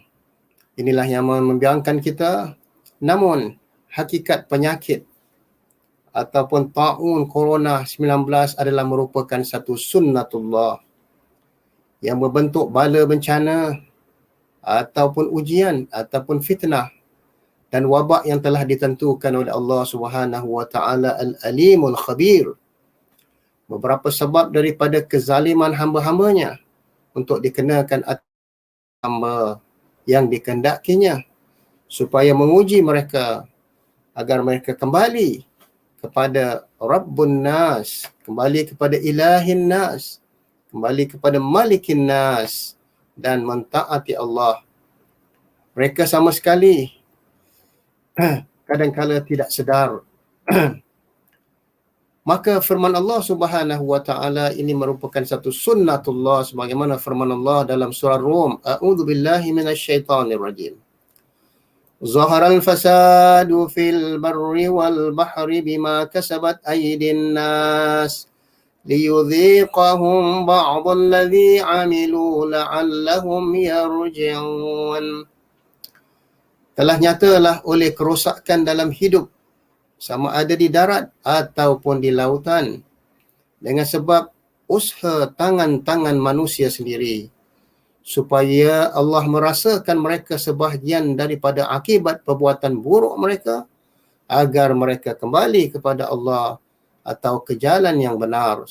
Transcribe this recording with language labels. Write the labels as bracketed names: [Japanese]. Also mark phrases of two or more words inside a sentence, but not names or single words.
[Malay] Inilah yang membimbangkan kita. Namun hakikat penyakit ataupun ta'un corona 19 adalah merupakan satu sunnatullah yang berbentuk bala bencana ataupun ujian ataupun fitnah dan wabak yang telah ditentukan oleh Allah [Arabic] سبحانه وتعالى العليم الخبير. [Malay] Beberapa sebab daripada kezaliman hamba-hambanya untuk dikenakan atas hamba yang dikehendakinya supaya menguji mereka agar mereka kembali kepada [Arabic] رب الناس, [Malay] kembali kepada [Arabic] إله الناس, [Malay] kembali kepada [Arabic] ملك الناس [Malay] dan mentaati Allah. Mereka sama sekali kadang-kala tidak sedar. Maka firman Allah [Arabic] سبحانه وتعالى [Malay] ini merupakan satu sunnatullah, sebagaimana firman Allah dalam surah Rum, [Arabic] أعوذ بالله من الشيطان الرجيم. ظهر الفساد في البر والبحر بما كسبت أيدي الناس ليذيقهم بعض الذي عملوا لعلهم يرجعون. [Malay] Telah nyatalah oleh kerosakan dalam hidup, sama ada di darat ataupun di lautan, dengan sebab usaha tangan-tangan manusia sendiri, supaya Allah merasakan mereka sebahagian daripada akibat perbuatan buruk mereka, agar mereka kembali kepada Allah atau ke jalan yang benar.